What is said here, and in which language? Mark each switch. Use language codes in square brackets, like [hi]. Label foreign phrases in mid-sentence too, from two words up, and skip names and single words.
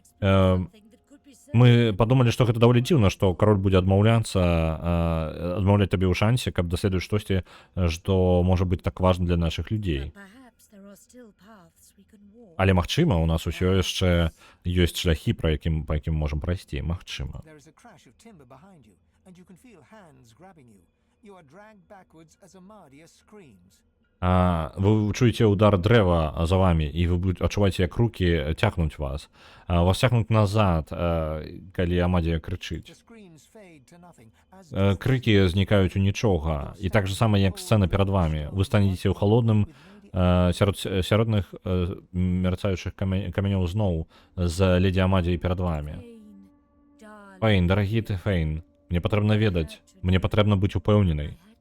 [be] Мы падумалі, што гэта даволі дзіўна, што кароль будзе адмаўляць табе ў шансе, каб даследаваць штосьці, што можа быць так важна для нашых людзей. Але магчыма, у нас усё яшчэ ёсць шляхі, па якім можам прайсці. Магчыма. [en] There is a crash of timber behind you, and you can feel hands grabbing you. You are dragged backwards as Amadia screams. [be] Вы чуеце удар дрэва за вами, і вы адчуваеце, як рукі цягнуць вас. Вас цягнуць назад, калі Амадія крычыць. [en] The screams fade to nothing as [be] Крыкі знікаюць у нічога, і так же сама, як сцэна перад вамі. Вы станеце ў халодным сяродных мерцаючых камянёў зноў з леді Амадіяй перад вамі. Фейн, дарагі ты, Фейн, мне патрэбна ведаць, мне патрэбна быць упэўненай.